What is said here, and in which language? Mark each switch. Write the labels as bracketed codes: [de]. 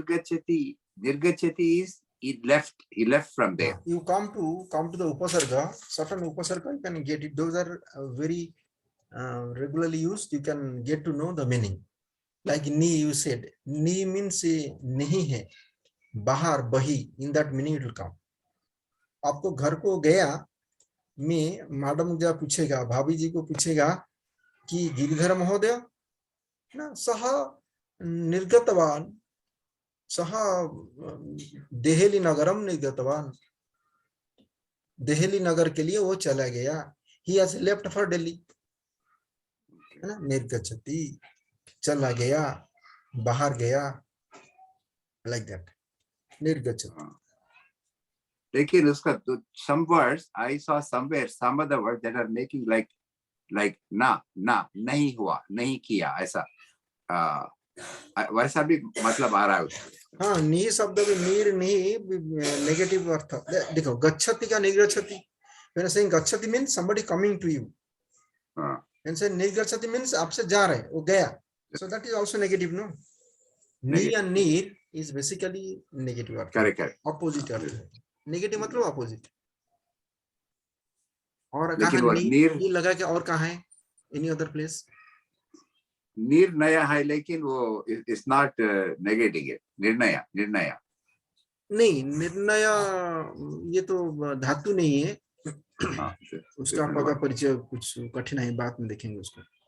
[en] निर्गच्छति is he left from there. You come to the upasarga, certain upasarga you can get it. Those are very regularly used. You can get to know the meaning. Like ni, you said ni means nahi hai, bahar, bahi. In that meaning it will come. [hi] आपको घर को गया में madam जब पूछेगा, भाभी जी को पूछेगा कि गिरिधर महोदय ना सह निर्गतवान, [sa] सह देहली नगरम निर्गतवान, [hi] देहली नगर के लिए वो चला गया. [en] He has left for Delhi. [hi] है ना, निर्गच्छति, चला गया, बाहर गया, [en] like that, [hi] निर्गच्छति। लेकिन उसका [en] some words I saw somewhere, some other words that are making [hi] like ना नहीं हुआ, नहीं किया, ऐसा वैसा भी मतलब आ रहा है उसका। हाँ, नी शब्द भी नीर नी नेगेटिव अर्थ। [en] देखो गच्छति का निर्गच्छति, when I saying गच्छति means somebody coming to you, and say निर्गच्छति means [hi] आपसे जा रहे, वो गया, [en] so that is also negative, no? [hi] Knee and नीर is basically negative earth, [en] correct, [hi] opposite earth, negative मतलब opposite। और लेकिन कहाँ वो नी लगा के और कहाँ है, [en] any other place? [hi] निर्णय है, लेकिन वो [en] it's not negative [hi] है, निर्णय नहीं, निर्णय ये तो धातु नहीं है, उसका पद परिचय कुछ कठिन है, बात में देखेंगे उसको।